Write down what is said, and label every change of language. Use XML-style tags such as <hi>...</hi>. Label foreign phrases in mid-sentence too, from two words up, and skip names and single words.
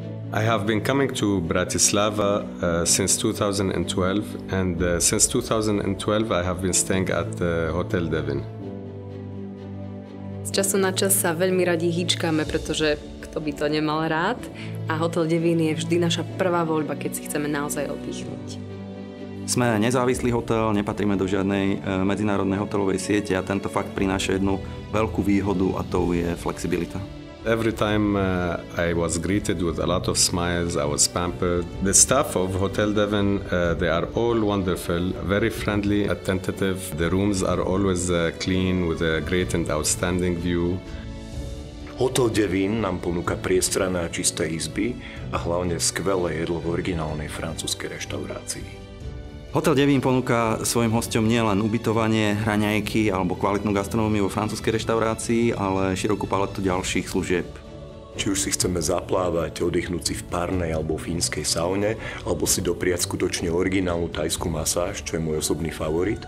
<en>I have been coming to Bratislava since 2012, and since 2012 I have been staying at Hotel Devin.</en> <sk>Z času na čas sa veľmi radi hýčkame, pretože kto by to nemal rád. A Hotel Devin je vždy naša prvá voľba, keď si chceme naozaj oddychnúť. Sme nezávislý hotel, nepatríme do žiadnej medzinárodnej hotelovej siete a tento fakt prináša jednu veľkú výhodu a to je flexibilita.</sk> <en>Every time I was greeted with a lot of smiles, I was pampered. The staff of Hotel Devin, they are all wonderful, very friendly, attentive. The rooms are always clean with a great and outstanding view.</en> <sk>Hotel Devin nám ponúka priestranné a čisté izby a hlavne skvelé jedlo v originálnej francúzskej reštaurácii. Hotel Devin ponúka svojim hosťom nielen ubytovanie, raňajky alebo kvalitnú gastronómiu vo francúzskej reštaurácii, ale širokú paletu ďalších služieb. Či už si chceme zaplávať, oddychnúť si v párnej alebo fínskej saune, alebo si dopriať skutočne originálnu thajskú masáž, čo je môj osobný favorit.</sk>